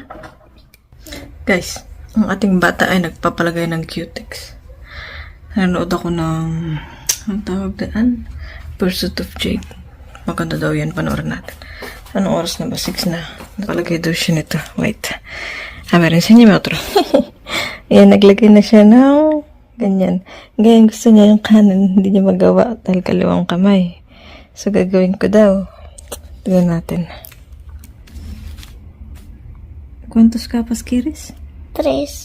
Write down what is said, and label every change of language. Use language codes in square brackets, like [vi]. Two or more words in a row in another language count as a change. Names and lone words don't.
[tl] Guys, ang ating bata ay nagpapalagay ng cutex. Nanonood ako ng ang tawag daan? Pursuit of Jake. Maganda daw yan, panoorin natin. Anong oras na ba? 6 na. Napalagay daw siya nito. Wait. [es] A ver, enséñame otro. [tl] Ayan, naglagay na siya ng ganyan. Ngayon gusto niya yung kanan. Hindi niya magawa dahil kaliwang kamay. So, gagawin ko daw. Tignan natin. [es] ¿Cuántos capas quieres? 3.